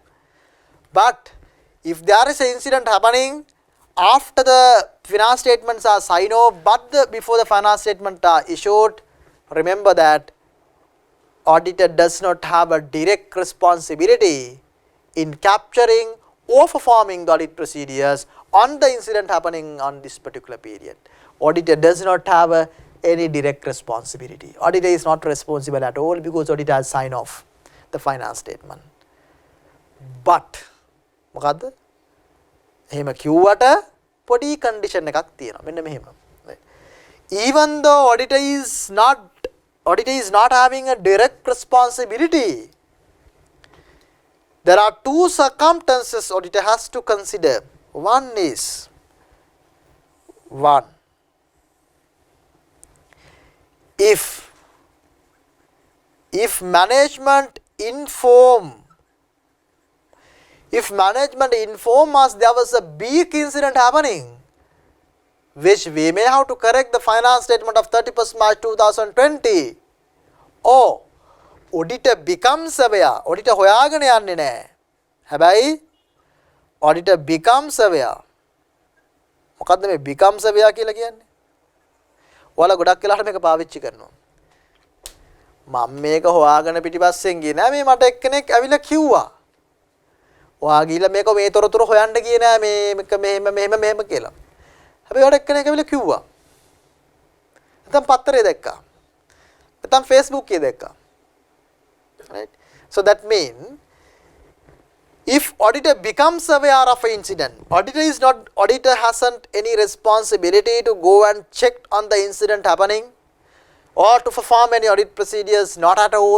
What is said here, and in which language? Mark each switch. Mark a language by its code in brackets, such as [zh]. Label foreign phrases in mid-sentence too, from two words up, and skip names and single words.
[en] But if there is an incident happening after the finance statements are signed off, but before the finance statement are issued, remember that auditor does not have a direct responsibility in capturing or performing the audit procedures on the incident happening on this particular period. Auditor does not have any direct responsibility. Auditor is not responsible at all because auditor has signed off the finance statement. [si] But මොකද්ද? එහෙම කිව්වට පොඩි condition එකක් තියෙනවා. මෙන්න මෙහෙම. [en] Even though auditor is not having a direct responsibility, there are two circumstances auditor has to consider. One is, if management inform us there was a big incident happening, which we may have to correct the finance statement of 31st March 2020, or auditor becomes aware. [si] Auditor හොයාගෙන යන්නේ නැහැ. හැබැයි [en] auditor becomes aware. [si] මොකද්ද මේ [en] becomes aware [si] කියලා කියන්නේ? ඔයාලා ගොඩක් වෙලාවට මේක පාවිච්චි කරනවා. මම මේක හොයාගෙන පිටිපස්සෙන් ගියේ නෑ මේ මට එක්කෙනෙක් ඇවිල්ලා කිව්වා. ඔයා ගිහලා මේක මේ තොරතුරු හොයන්න ගියේ නෑ මේක මෙහෙම කියලා. හැබැයි ඔයාට එක්කෙනෙක් ඇවිල්ලා කිව්වා. නැත්නම් පත්තරේ දැක්කා. නැත්නම් Facebook එකේ දැක්කා. [en] Right? So that means if auditor becomes aware of an incident, auditor hasn't any responsibility to go and check on the incident happening or to perform any audit procedures, not at all.